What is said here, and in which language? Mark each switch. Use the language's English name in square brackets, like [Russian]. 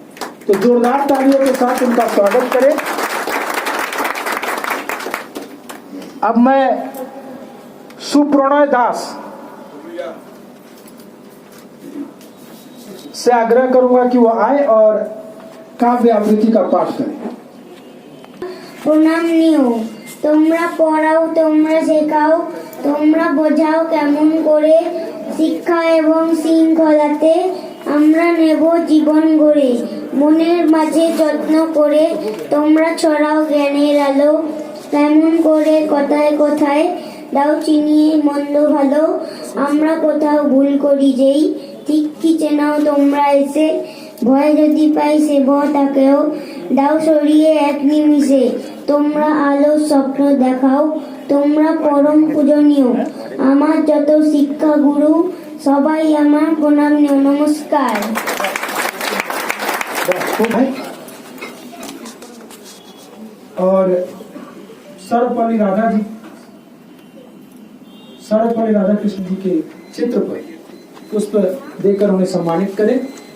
[Hindi] तो जोरदार तालियों के साथ उनका स्वागत करें। अब मैं सुप्रणय दास से आग्रह करूंगा कि वो आए और काव्य आवृत्ति का पाठ करें। [Bangla] প্রণাম নিও, তোমরা পড়াও, তোমরা শেখাও, তোমরা বোঝাও কেমন করে, শিক্ষা এবং শৃঙ্খলাতে আমরা নেব জীবন গড়ে, মনের মাঝে যত্ন করে তোমরা ছড়াও জ্ঞানের আলো, কেমন করে কথায় কথায় দাও চিনিয়ে মন্দ ভালো, আমরা কোথাও ভুল করি যেই ঠিক কি চেনাও তোমরা এসে, ভয় যদি পাই সে তাকেও দাও সরিয়ে এক নিমিষে, তোমরা আলো স্বপ্ন দেখাও, তোমরা পরম পূজনীয়, আমার যত শিক্ষা গুরু সবাই আমার প্রণাম নিও, নমস্কার। [Hindi] और सर्वपल्ली राधा कृष्ण जी के चित्र पर पुष्प देकर उन्हें सम्मानित करें।